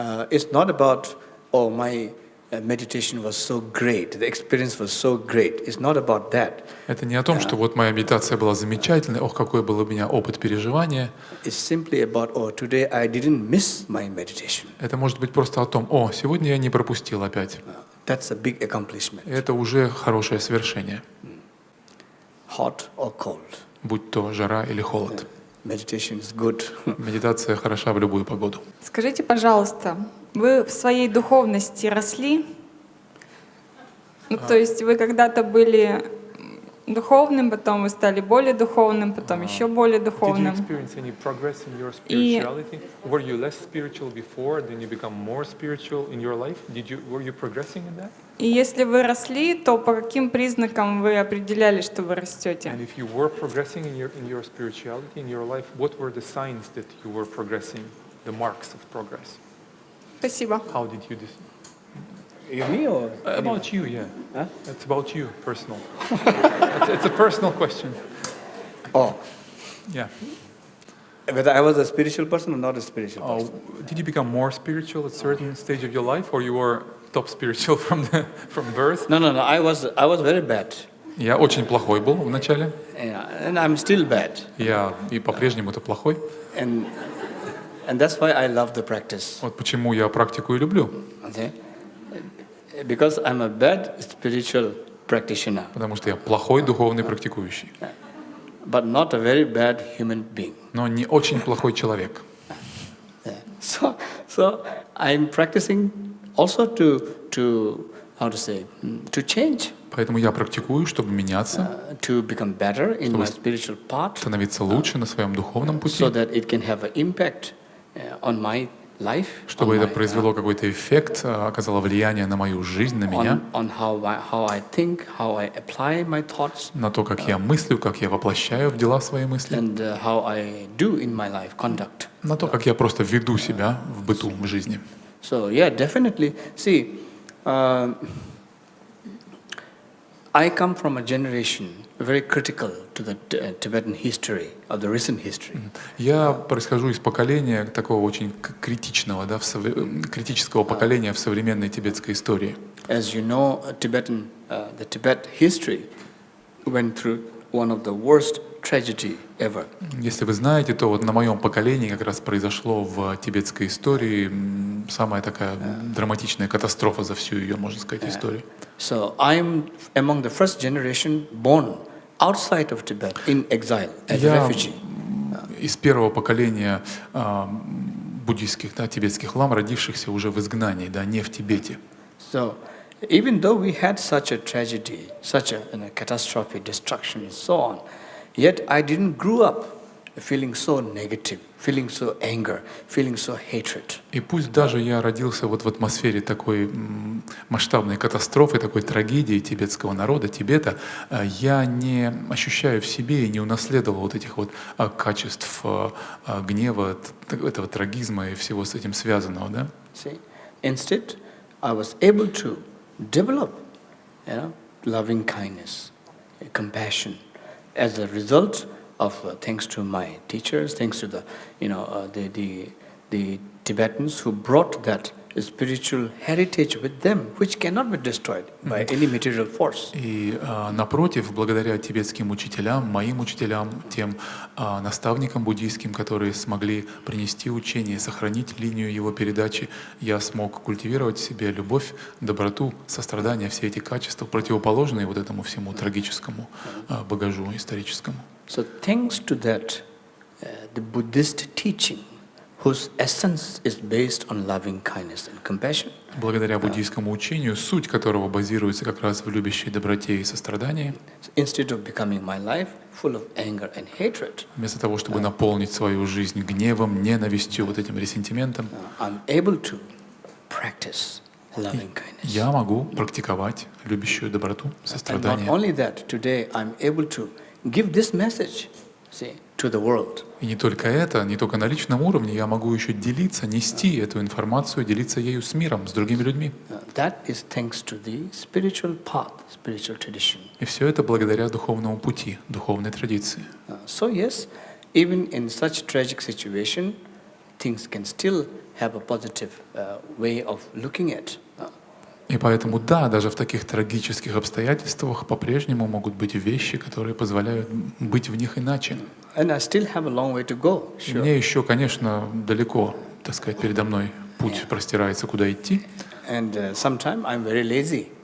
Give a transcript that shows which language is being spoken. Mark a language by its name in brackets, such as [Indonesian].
[English] It's not about, oh, my meditation was so great, the experience was so great. It's not about that. [Russian] Это не о том, что вот моя медитация была замечательной, ох, какой был у меня опыт переживания. [English] It's simply about, oh, today I didn't miss my meditation. [Russian] Это может быть просто о том, о, сегодня я не пропустил опять. [English] That's a big accomplishment. [Russian] Это уже хорошее свершение. [English] Hot or cold. [Russian] Будь то жара или холод. [English] Meditation is good. [Russian] Медитация хороша в любую погоду. Скажите, пожалуйста, вы в своей духовности росли? Ну, то есть вы когда-то были духовным, потом вы стали более духовным, потом еще более [English] Did you [Russian] духовным. [English] experience any progress in your spirituality? Were you less spiritual before, then you become more spiritual in your life? Were you progressing in that? [Russian] И если вы росли, то по каким признакам вы определяли, что вы растете? [English] And if you were progressing in your spirituality, in your life, what were the signs that you were progressing, the marks of progress? [Russian] Спасибо. [English] How did you Me or About you, yeah. Huh? It's about you, personal. It's a personal question. oh, Yeah. whether I was a spiritual person or not a spiritual person. Did you become more spiritual at a certain stage of your life, or you were top spiritual from birth? No. I was very bad. [Russian] Я очень плохой был вначале. [English] Yeah, and I'm still bad. [Russian] Я и по-прежнему-то плохой. [English] And that's why I love the practice. [Russian] Вот почему я практику и люблю. [English] Okay? Because I'm a bad spiritual practitioner, [Russian] Потому что я плохой духовный практикующий. [English] but not a very bad human being. [Russian] Но не очень плохой человек. [English] Yeah. So I'm practicing also to how to say, to change, [Russian] Поэтому я практикую, чтобы меняться, [English] to become better in my spiritual path, [Russian] становиться лучше на своем духовном пути, [English] so that it can have an impact on my life, [Russian] чтобы это произвело какой-то эффект, оказало влияние на мою жизнь, на меня, [English] on how I think, how I apply my thoughts, [Russian] на то, как я мыслю, как я воплощаю в дела свои мысли, [English] and how I do in my life conduct. [Russian] на то, как я просто веду себя в быту, в жизни. [English] So yeah, definitely. See, I come from a generation very critical to the Tibetan history, or the recent history. [Russian] Я происхожу из поколения такого очень критичного, да, критического поколения в современной тибетской истории. [English] As you know, the Tibet history went through one of the worst tragedy ever. [Russian] Если вы знаете, то вот на моем поколении как раз произошло в тибетской истории самая такая драматичная катастрофа за всю ее, можно сказать, историю. [English] So I'm among the first generation born outside of Tibet in exile as a [Russian] Я [English] refugee. [Russian] из первого поколения буддийских, да, тибетских лам, родившихся уже в изгнании, да, не в Тибете. [English] So even though we had such a tragedy, such a catastrophe, destruction, and so on, yet I didn't grow up feeling so negative, feeling so anger, feeling so hatred. [Russian] И пусть даже я родился вот в атмосфере такой масштабной катастрофы, такой трагедии тибетского народа, Тибета, я не ощущаю в себе и не унаследовал вот этих вот качеств гнева, этого трагизма и всего с этим связанного, да? [English] See, instead, I was able to develop, loving kindness, compassion, as a result thanks to my teachers, thanks to the Tibetans who brought that spiritual heritage with them, which cannot be destroyed by any material force. [Russian] И напротив, благодаря тибетским учителям, моим учителям, тем наставникам буддийским, которые смогли принести учение, сохранить линию его передачи, я смог культивировать в себе любовь, доброту, сострадание, все эти качества, противоположные вот этому всему трагическому багажу историческому. [English] So thanks to that, the Buddhist teaching, whose essence is based on loving kindness and compassion. [Russian] Благодаря буддийскому учению, суть которого базируется как раз в любящей доброте и сострадании, [English] Instead of becoming my life full of anger and hatred, [Russian] вместо того, чтобы наполнить свою жизнь гневом, ненавистью, вот этим ресентиментом, [English] I'm able to practice loving kindness. [Russian] я могу практиковать любящую доброту, [English] And not [Russian] сострадание. [English] only that, today I'm able to give this message, to the world. [Russian] И не только это, не только на личном уровне, я могу еще делиться, нести эту информацию, делиться ею с миром, с другими людьми. [English] That is thanks to the spiritual path, spiritual tradition. [Russian] И все это благодаря духовному пути, духовной традиции. [English] So yes, even in such tragic situation, things can still have a positive way of looking at. [Russian] И поэтому, да, даже в таких трагических обстоятельствах по-прежнему могут быть вещи, которые позволяют быть в них иначе. [English] And I still have a long way to go. [Russian] И [English] Sure. [Russian] мне еще, конечно, далеко, так сказать, передо мной путь простирается, куда идти. [English] And sometimes I'm very lazy.